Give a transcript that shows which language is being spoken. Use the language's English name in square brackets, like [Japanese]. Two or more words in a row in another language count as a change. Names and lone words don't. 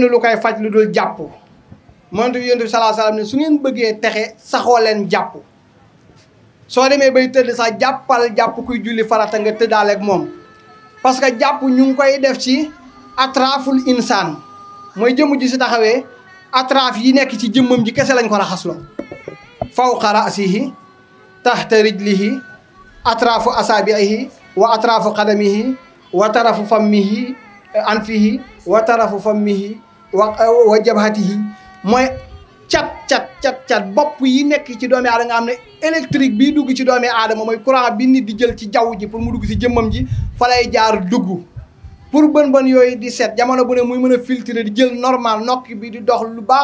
[Wolof] lu koy faj lu dul jàpp moonte yonent bi [Arabic] صلى الله عليه وسلم [Wolof] ne su ngeen bëggee texe saxoo leen jàpp soo demee bay tëdd sax jàppal jàpp kuy julli farata nga tëddaale ak moom [French] parce que [Wolof] jàpp ñu ngi koy def ci [Arabic] أطراف الإنسان [Wolof] mooy jëmm ji si taxawee atraf yi nekk ci jëmmam ji kese lañ ko raxasloo [Arabic] فوق رأسه تحت رجله أطراف أصابعه وأطراف قدمه وطرف فمه أنفه وطرف فمه وجبهته [Wolof] mooy cat bopp yi nekk ci doomi aadama nga xam ne électrique bii dugg ci doomi aadama mooy courant bi nit di jël ci jaww ji pour mu dugg ci jëmmam ji fa lay jaar dugg pour bën yooyu di set jamono bu ne muy mën a filtrer di jël normal nokk bi di dox lu baax